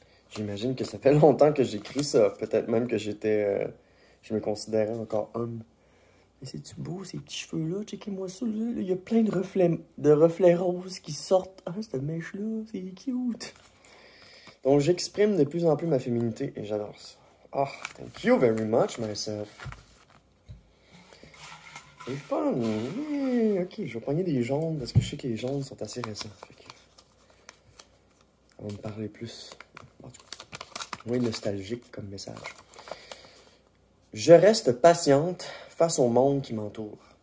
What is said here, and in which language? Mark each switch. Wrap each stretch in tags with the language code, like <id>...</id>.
<fr>J'imagine que ça fait longtemps que j'écris ça, peut-être même que je me considérais encore homme. Mais c'est-tu beau, ces petits cheveux-là? Checkez-moi ça, là. Il y a plein de reflets roses qui sortent. Ah, cette mèche-là, c'est cute. Donc, j'exprime de plus en plus ma féminité et j'adore ça.</fr> <en>Oh, thank you very much, myself.</en> <fr>C'est fun. Yeah, ok, je vais prendre des jaunes parce que je sais que les jaunes sont assez récents. Fait que ça va me parler plus. En tout cas, moins nostalgique comme message. Je reste patiente face au monde qui m'entoure.</fr>